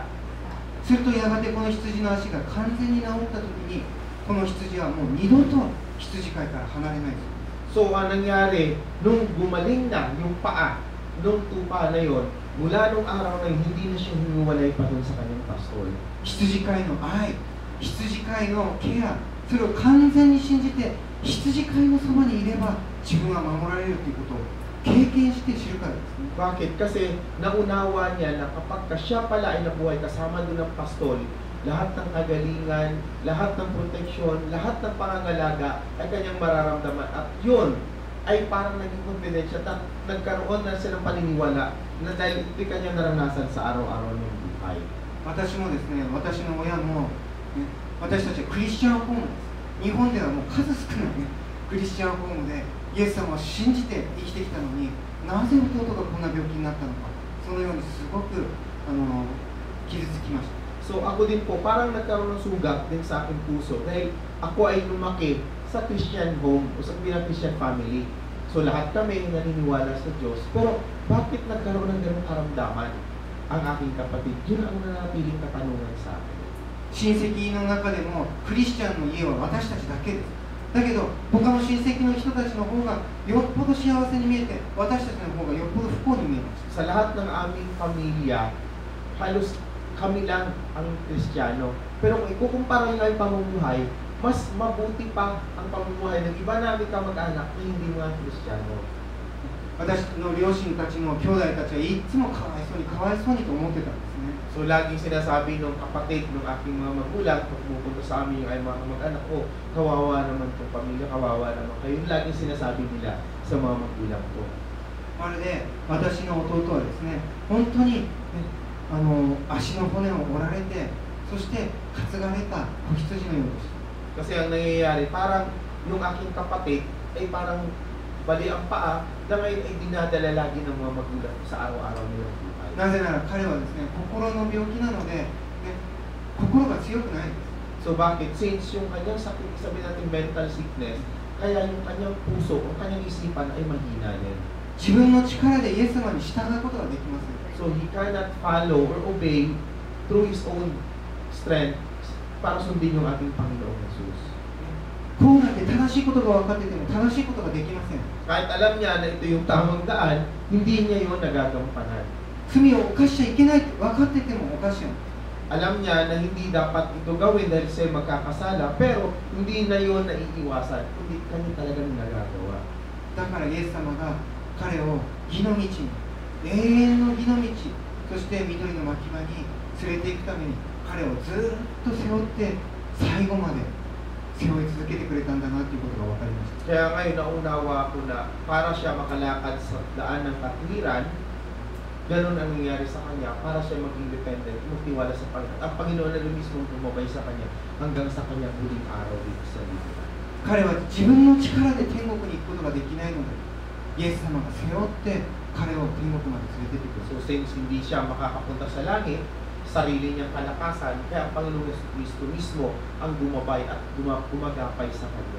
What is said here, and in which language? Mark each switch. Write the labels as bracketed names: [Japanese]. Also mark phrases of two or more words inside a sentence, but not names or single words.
[Japanese] するとやがてこの羊の足が完全に治った時に、この羊はもう二度と羊飼いから離れないです。 [Filipino] So ang nangyari, nung gumaling na yung paa, nung tupa na yun, mula nung araw na yun, hindi na siya hiniwalay pa dun sa kanyang pastol. [Japanese] 羊飼いの愛、羊飼いのケア、それを完全に信じて羊飼いのそばにいれば自分は守られるということを経験して知るからですね。 [Filipino] Bakit? Kasi naunawa niya na kapag siya pala ay nabuhay kasama doon ng pastol, lahat ng kagalingan, lahat ng proteksyon, lahat ng pangangalaga ay kanyang mararamdaman. At yun ay parang naging confidence at nagkaroon na silang paniniwala na dahil ito kanyang naranasan sa araw-araw ng buhay. [Japanese] 私もですね、私の親も、ね、私たちはクリスチャンホームです。日本ではもう数少ないね、クリスチャンホームでイエス様を信じて生きてきたのに、なぜ弟がこんな病気になったのか、そのようにすごく傷つきました。 [Filipino] So ako din po, parang nagkaroon ng sugat din sa aking puso dahil ako ay lumaki sa [English] Christian home [Filipino] o sa [English] Christian family. [Filipino] So lahat kami naniniwala sa Diyos. Pero bakit nagkaroon ng ganung karamdaman ang aking kapatid? Yun ang nanatiling katanungan sa akin. [Japanese] 親戚の中でもクリスチャンの家は私たちだけです。だけど他の親戚の人たちの方がよっぽど幸せに見えて、私たちの方がよっぽど不幸に見えました。 [Filipino] Sa lahat ng aming pamilya, halos kami lang ang Kristiyano. Pero kung ikukumpara nyo yung pamumuhay, mas mabuti pa ang pamumuhay ng iba namin kamag-anak na hindi mga Kristiyano. [Japanese] 私の両親たちの兄弟たちはいつもかわいそうにかわいそうにと思ってたんですね。 [Filipino] So laging sinasabi ng kapatid ng aking mga magulang pag pumupunta sa amin yung ay mga kamag-anak, oh, kawawa naman itong pamilya, kawawa naman kayo. Yung laging sinasabi nila sa mga magulang ko. [Japanese] まるで私の弟はですね、本当に、足の骨を折られて、そして担がれた子羊のようでした。 [Filipino] Kasi ang nangyayari, parang yung aking kapatid ay parang bali ang paa na ngayon ay dinadala lagi ng mga magulang sa araw-araw nilang buhay. [Japanese] なぜなら彼はですね、心の病気なので、ね、心が強くないんです。 [Filipino] So bakit? Since yung kanyang sakit, sabi natin [English] mental sickness, [Filipino] kaya yung kanyang puso, yung kanyang isipan ay mahina din. [Japanese] 自分の力でイエス様に従うことができません。 [English] So he cannot follow or obey through his own strength [Filipino] para sundin yung ating Panginoong Jesus. [Japanese] こうなって正しいことが分かってても正しいことができません。 [Filipino] Kahit alam niya na ito yung tamang daan, hindi niya yun nagagampanan. [Japanese] 罪を犯しちゃいけないって分かってても犯しちゃう。 [Filipino] Alam niya na hindi dapat ito gawin dahil siya magkakasala, pero hindi na yun naiiwasan, kundi kanya talagang nagagawa. [Japanese] だからイエス様が彼を義の道に、永遠の義の道、そして緑の牧場に連れて行くために彼をずっと背負って最後まで背負い続けてくれたんだなということが分かりました。 [Filipino] Kaya ngayon naunawa ko na para siya makalakad sa daan ng katwiran, ganun ang nangyari sa kanya para siya maging dependent, magtiwala sa Panginoon. Ang Panginoon na mismo gumabay sa kanya hanggang sa kanyang huling araw dito sa lipunan. [Japanese] 彼は自分の力で天国に行くことができないので、イエス様が背負って彼を天国まで連れてってくれた。 [Filipino] So since hindi siya makakapunta sa langit, sarili niyang kalakasan, kaya ang Panginoong Kristo mismo ang gumabay at gumagapay sa kanya.